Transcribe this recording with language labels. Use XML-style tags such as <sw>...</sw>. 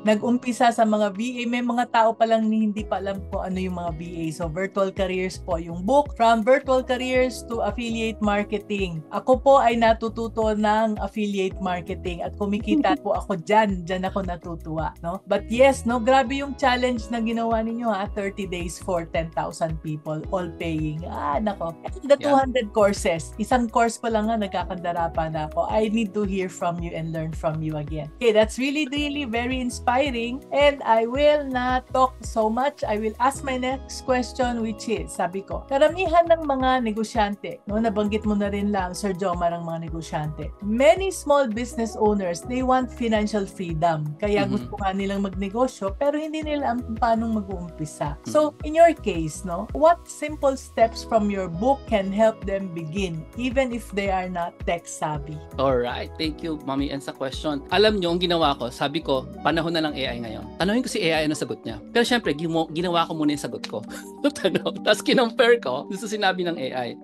<tl>Nag-umpisa sa mga VA, may mga tao pa lang hindi pa alam kung ano yung mga VA.</tl> <en>So virtual careers po yung book, From Virtual Careers to Affiliate Marketing.</en> <tl>Ako po ay natututo ng affiliate marketing at kumikita po ako dyan ako natutuwa,</tl> <en>But yes,</en> <tl>grabe yung challenge na ginawa ninyo</tl> <en>30 days for 10,000 people all paying.</en> <tl>Nako.</tl> <en>The 200 courses.</en> <tl>Isang course pa lang nagkakandara pa na ako.</tl> <en>I need to hear from you and learn from you again. Okay, that's really, really very inspiring. And I will not talk so much. I will ask my next question, which is,</en> <tl>sabi ko, karamihan ng mga negosyante,</tl> <en>nabanggit mo na rin lang, Sir Jomar, ang mga negosyante. Many small business owners, they want financial freedom.</en> <tl>Kaya gusto nga nilang magnegosyo, pero hindi nila alam kung paano mag-uumpisa.</tl> <en>So, in your case, what simple steps from your book can help them begin even if they are not tech savvy? Alright, thank you Mami and sa question.</en> <tl>Alam nyo, ang ginawa ko, sabi ko, panahon na ng AI ngayon. Tanungin ko si AI ano sagot niya. Pero syempre, ginawa ko muna yung sagot ko. Tapos kinompare ko sa sinabi ng AI.</tl>